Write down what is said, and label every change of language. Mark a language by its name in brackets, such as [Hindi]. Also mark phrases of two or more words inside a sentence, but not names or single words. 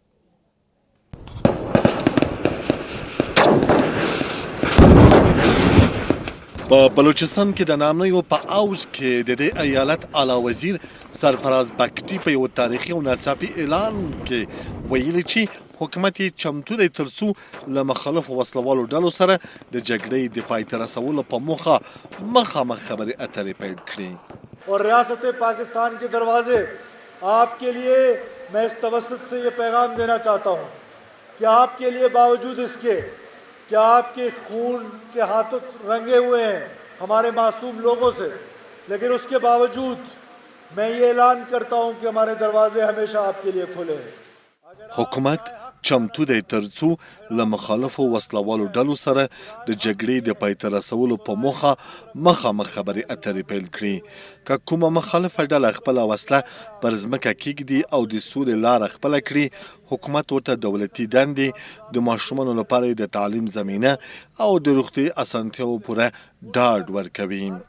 [Pashto] په بلوچستان کې د ناامنیو په اوج کې د دې ایالت اعلی وزیر سرفراز بګټي په یو تاریخي او ناڅاپي اعلان کې ویلي چې حکومت یې چمتو دی ترڅو له مخالفو وسلوالو ډلو سره د جګړې د پای ته رسولو په موخه مخامخ خبرې اترې پیل کړي. [Urdu] اور ریاست پاکستان کے دروازے آپ کے لیے میں اس توسط سے یہ پیغام دینا چاہتا ہوں کہ آپ کے لیے باوجود اس کے کہ آپ کے خون کے ہاتھوں رنگے ہوئے ہیں ہمارے معصوم لوگوں سے، لیکن اس کے باوجود میں یہ اعلان کرتا ہوں کہ ہمارے دروازے ہمیشہ آپ کے لیے کھلے ہیں. [Pashto] حکومت چمتو دی ترڅو له مخالفو وسلوالو ډلو سره د جګړې د پای ته رسولو په موخه مخامخ خبرې اترې پیل کړي که کومه مخالفه ډله خپله وسله پر ځمکه کیږدي او د سولې لاره خپله کړي حکومت ورته دولتي دندې د ماشومانو لپاره د تعلیم زمینه او د روغتي اسانتیاو پوره ډاډ ورکوي.